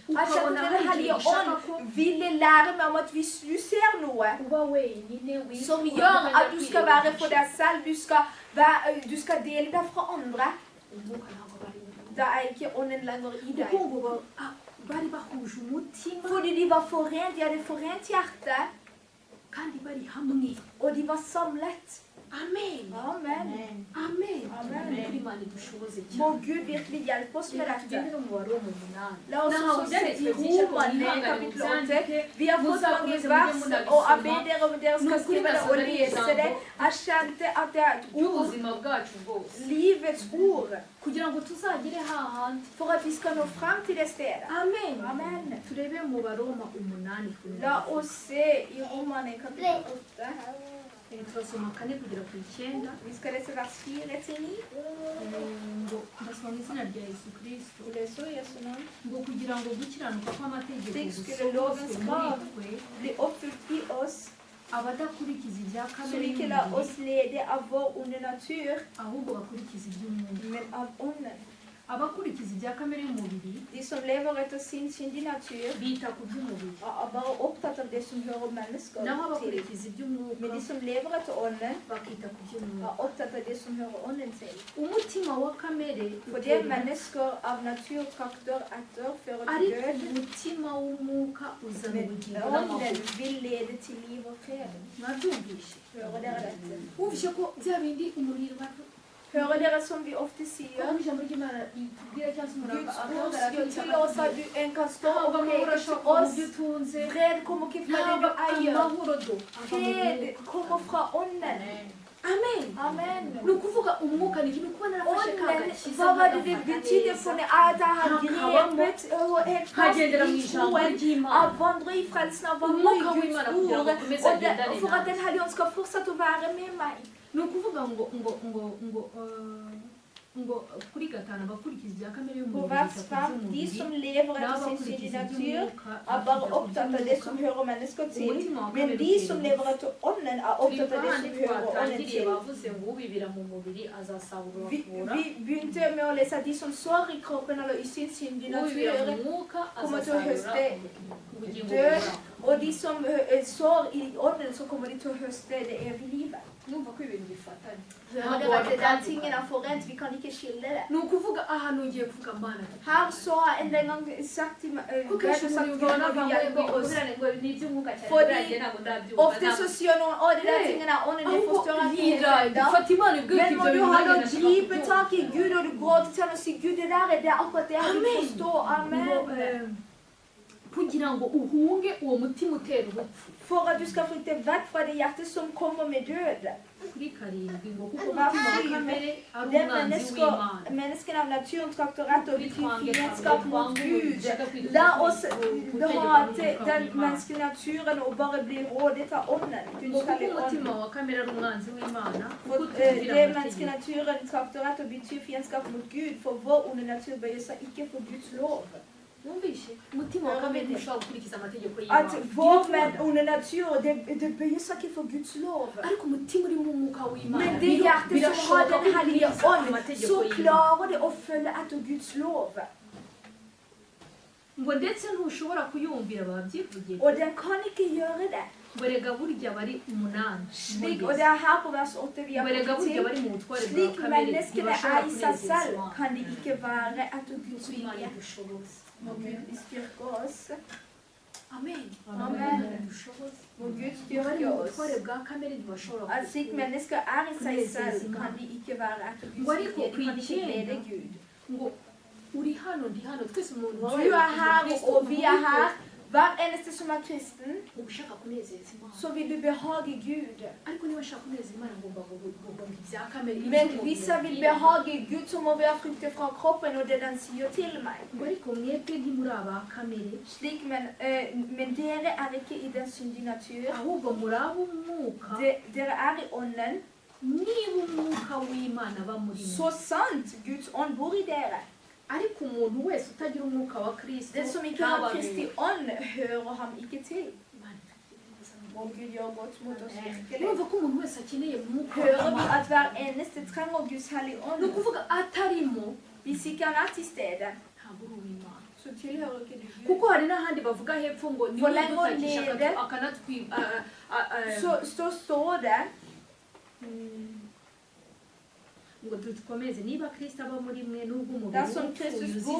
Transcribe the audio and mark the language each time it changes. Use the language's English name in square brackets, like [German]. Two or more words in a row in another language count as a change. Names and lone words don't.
[Norwegian] at [Kinyarwanda] ukabona [Norwegian] Den [Kinyarwanda] hari [Norwegian] hellige [Kinyarwanda] ikintu ushaka ko [Norwegian] ånd ville lære meg om at hvis du ser noe [Kinyarwanda] uba wenyine [Norwegian] som gjør at du skal være for deg selv, du skal dele deg fra andre, [Kinyarwanda] umwuka ntabwo bari muri [Norwegian] da er ikke ånden lenger i deg. [Kinyarwanda] kuko ngo bari bahuje umutima [Norwegian] Fordi de var forent, de hadde forent hjerte, [Kinyarwanda] kandi bari hamwe [Norwegian] og de var samlet. [Kinyarwanda] amen [Norwegian] Amen. [Kinyarwanda] amen [Norwegian] Amen. [Kinyarwanda] kuri imana idushoboze [Norwegian] Må [Kinyarwanda] cyane [Norwegian] Gud virkelig hjelpe oss med dette. [Kinyarwanda] tugende no mu mubare wo mu munani [Norwegian] La oss også se i Romane kapittel 8. Vi har fått mange vers, og jeg ber dere om dere skal skrive det og lese det. Jeg kjente at det er et ord, [Kinyarwanda] ry'ubuzima bwacu bwose [Norwegian] livets ord, [Kinyarwanda] kugira ngo tuzagere hahandi [Norwegian] for at vi skal nå frem til det stedet. [Kinyarwanda] amen [Norwegian] Amen. [Kinyarwanda] turebe mu baroma umunani [Norwegian] La oss se i Romane kapittel 8. [Kinyarwanda] turasoma kane kugera ku icyenda [Norwegian] Vi skal lese vers 4-9. [Kinyarwanda] ngo ndasoma mu izina rya yesu kirisito [Norwegian] Vi leser i Jesu navn. [Kinyarwanda] ngo kugira ngo gukiranuka kw'amategeko [Norwegian] Slik skulle [Kinyarwanda] gusohozwe [Norwegian] lovens [Kinyarwanda] muri [Norwegian] krav [Kinyarwanda] twe [Norwegian] bli oppfylt i oss, [Kinyarwanda] abadakurikiza ibya [Norwegian] så [Kinyarwanda] kamere [Norwegian] vi ikke lar [Kinyarwanda] y'umubiri [Norwegian] oss lede av vår onde natur, [Kinyarwanda] ahubwo bakurikiza iby'umwuka [Norwegian] men av ånden. [Kinyarwanda] abakurikiza ibya kamere y'umubiri [Norwegian] De som lever etter sin syndige natur, [Kinyarwanda] bita ku by'umubiri [Norwegian] er bare opptatt av det som hører mennesker [Kinyarwanda] naho [Norwegian] til. [Kinyarwanda] abakurikiza iby'umwuka [Norwegian] Men de som lever etter ånden, [Kinyarwanda] bakita ku by'umwuka [Norwegian] er opptatt av det som hører ånden til. [Kinyarwanda] umutima wa kamere [Norwegian] For det mennesker av natur trakter etter, fører til [Kinyarwanda] ariko [Norwegian] død, [Kinyarwanda] umutima w'umwuka uzana [Norwegian] men [Kinyarwanda] ubugingo [Norwegian] ånden [Kinyarwanda] n'amahoro [Norwegian] vil lede til liv og fred. [Kinyarwanda] mwabyumvishe [Norwegian] Hører dere dette? [Kinyarwanda] wumvishe ko bya bindi umuriro [Norwegian] Hører dere som vi ofte sier? [Kinyarwanda] aho ijambo ry'imana ritubwira cyangwa se umuntu [Norwegian] Guds ord [Kinyarwanda] akagaragara [Norwegian] sier til oss at en kan stå og [Kinyarwanda] ntabwo amahoro [Norwegian] preke til [Kinyarwanda] ashobora kuva mu [Norwegian] oss. [Kinyarwanda] byo utunze [Norwegian] Fred kommer ikke fra det [Kinyarwanda] ntabwo [Norwegian] du eier. [Kinyarwanda] amahoro do ava mu [Norwegian] Fred [Kinyarwanda] mwuka [Norwegian] kommer fra ånden. [Kinyarwanda] amen [Norwegian] Amen. [Kinyarwanda] ni ukuvuga umwuka ni ikintu kuba narafashe ka [Norwegian] Ånden, [Kinyarwanda] gakiza [Norwegian] hva var det det betydde for meg? At jeg har grepet helt fast [Kinyarwanda] nkagendera mu [Norwegian] i [Kinyarwanda] ijambo [Norwegian] troen, [Kinyarwanda] ry'imana [Norwegian] av vandre i frelsen, av vandre [Kinyarwanda] Umwuka [Norwegian] i Guds [Kinyarwanda] w'Imana kugira ngo [Norwegian] ord, [Kinyarwanda] akomeze [Norwegian] og [Kinyarwanda] agendane [Norwegian] for at [Kinyarwanda] nawe. [Norwegian] Den hellige ånd skal fortsette å være med meg. [Kinyarwanda] ni ukuvuga ngo kuri gatanu abakurikiza ibya kamere [Norwegian] På [Kinyarwanda] y'umubiri [Norwegian] vers [Kinyarwanda] bita ku [Norwegian] 5, de som [Kinyarwanda] by'umubiri [Norwegian] lever etter sin [Kinyarwanda] n'abakurikiza [Norwegian] syndige natur, [Kinyarwanda] iby'umwuka [Norwegian] er bare opptatt av det som hører mennesker til, men de som lever etter ånden, er opptatt av det som hører ånden [Kinyarwanda] twatangiriye [Norwegian] til. [Kinyarwanda] bavuze ngo ubibira mu mubiri azasarura [Norwegian] Vi begynte med å lese at de som sår i kroppen eller i sin syndige [Kinyarwanda] ubibira mu [Norwegian] natur, [Kinyarwanda] mwuka [Norwegian] kommer til å [Kinyarwanda] azasarura [Norwegian] høste [Kinyarwanda] ubugingo [Norwegian] død, [Kinyarwanda] buhoraho [Norwegian] Og de som sår i ånden, så kommer de til å høste det evige livet. [Kinyarwanda] numva ko ibintu bifatanye [Norwegian] Hører dere at det der tingene er forent? Vi kan ikke skille det. [Kinyarwanda] ni ukuvuga ahantu ngiye kuvuga mana [Norwegian] Her så har en den gang sagt til meg [Kinyarwanda] kuko [Norwegian] Gud har [Kinyarwanda] kenshi [Norwegian] sagt [Kinyarwanda] umuntu [Norwegian] Gud [Kinyarwanda] ubona [Norwegian] når du [Kinyarwanda] ngo [Norwegian] hjelper oss. [Kinyarwanda] ngo ni iby'umwuka cyane [Norwegian] Fordi [Kinyarwanda] buriya ntabwo ndabyumva [Norwegian] Ofte så sier noen å, de der tingene er ånden, det forstår jeg ikke [Kinyarwanda] gira [Norwegian] helt ennå. [Kinyarwanda] ifata imana ibwira [Norwegian] Men [Kinyarwanda] ibyo [Norwegian] må du [Kinyarwanda] bintu [Norwegian] ha [Kinyarwanda] nanjye [Norwegian] noe [Kinyarwanda] ndashaka [Norwegian] gripe [Kinyarwanda] kubyumva. [Norwegian] tak i Gud, og du gråter til ham og sier Gud, det der er det akkurat det jeg vil Amen. forstå. Amen. [Kinyarwanda] Kugira ngo uhunge uwo mutima utera ubupfu [Norwegian] For at du skal flykte vekk fra det hjertet som kommer med død. [Kinyarwanda] kuri karindwi ngo kuko [Norwegian] Vers [Kinyarwanda] umutima wa [Norwegian] 7, [Kinyarwanda] kamere ari [Norwegian] Det [Kinyarwanda] umwanzi w'imana [Norwegian] menneskene av naturen trakter rett og betyr fiendskap mot Gud. La oss hate den menneskelige naturen og bare bli rådet av ånden. Guds [Kinyarwanda] ngo kuko [Norwegian] hellige ånd. [Kinyarwanda] umutima wa kamere ari umwanzi w'imana kuko [Norwegian] For [Kinyarwanda] utumvira [Norwegian] det [Kinyarwanda] amategeko [Norwegian] menneskenaturen trakter rett og betyr fiendskap mot Gud, for vår onde natur bøyer seg ikke for Guds lov. [Kinyarwanda] wumvishe umutima wa kamere ntushobora gukurikiza amategeko [Norwegian] At [Kinyarwanda] y'imana [Norwegian] vår onde natur, det bøyer seg ikke for Guds lov. [Kinyarwanda] ariko umutima uri mu mwuka w'imana [Norwegian] Men det hjertet som har Den hellige ånd, så [Kinyarwanda] amategeko y'imana [Norwegian] klarer det å følge etter Guds lov. [Kinyarwanda] ngo ndetse ntushobora kuyumvira babyivugiye [Norwegian] Og den kan ikke gjøre det. [Kinyarwanda] ngo rega burya bari umunani [Norwegian] Slik, og det er her på vers 8 vi har [Kinyarwanda] ngo rega [Norwegian] kommet [Kinyarwanda] burya [Norwegian] til. [Kinyarwanda] bari mu butware bwa [Norwegian] Slik [Kinyarwanda] kamere [Norwegian] menneskene [Kinyarwanda] ntibashobora [Norwegian] er i seg [Kinyarwanda] kunezeza [Norwegian] selv, [Kinyarwanda] imana [Norwegian] kan de ikke være etter Guds [Kinyarwanda] kuko imana [Norwegian] vilje. [Kinyarwanda] idushoboza [Norwegian] Må Gud styrke oss. [Kinyarwanda] amen [Norwegian] Amen. [Kinyarwanda] idushoboza [Norwegian] Må Gud [Kinyarwanda] iyo bari [Norwegian] styrke [Kinyarwanda] mu [Norwegian] oss. [Kinyarwanda] butware bwa kamere ntibashobora [Norwegian] At slik mennesker er i seg selv, kan de ikke være etter Guds vilje. De kan ikke glede Gud. [Kinyarwanda] ngo uri hano ndi hano twese umuntu [Norwegian] Du er her, og vi er her. Hver eneste som er kristen, [Kinyarwanda] uba ushaka kunezeza imana [Norwegian] så vil du behage Gud. [Kinyarwanda] ariko niba ushaka kunezeza imana ngomba ngomba ibya kamere [Norwegian] Men hvis jeg vil behage Gud, så må jeg frykte fra kroppen og det den sier til meg. [Kinyarwanda] ngo ariko mwebwe ntimuri aba kamere [Norwegian] Slik, men dere er ikke i den syndige natur. [Kinyarwanda] ahubwo muri ab'umwuka [Norwegian] Dere er i ånden. [Kinyarwanda] niba umwuka w'imana aba muri mwe [Norwegian] Så sant Guds ånd bor i dere. [Kinyarwanda] ariko umuntu wese utagira umwuka wa kristo [Norwegian] Den som ikke har Kristi ånd, hører ham ikke til. Må Gud gjøre godt mot oss virkelig. [Kinyarwanda] urumva ko umuntu wese akeneye umwuka [Norwegian] Hører vi [Kinyarwanda] w'imana [Norwegian] at hver eneste trenger Guds hellige [Kinyarwanda] ni [Norwegian] ånd. [Kinyarwanda] ukuvuga atarimo [Norwegian] Hvis ikke han er til stede, [Kinyarwanda] ntabwo uri uw'imana [Norwegian] så tilhører ikke du Gud. [Kinyarwanda] kuko hari n'ahandi bavuga hepfo ngo [Norwegian] For [Kinyarwanda] niwe [Norwegian] lenge å [Kinyarwanda] dutakisha [Norwegian] leve, [Kinyarwanda] akanatwiba [Norwegian] Så står det [Kinyarwanda] ngo dukomeze niba kristo aba muri mwe n'ubwo umubiri [Norwegian] dersom [Kinyarwanda] upfuye [Norwegian] Kristus bor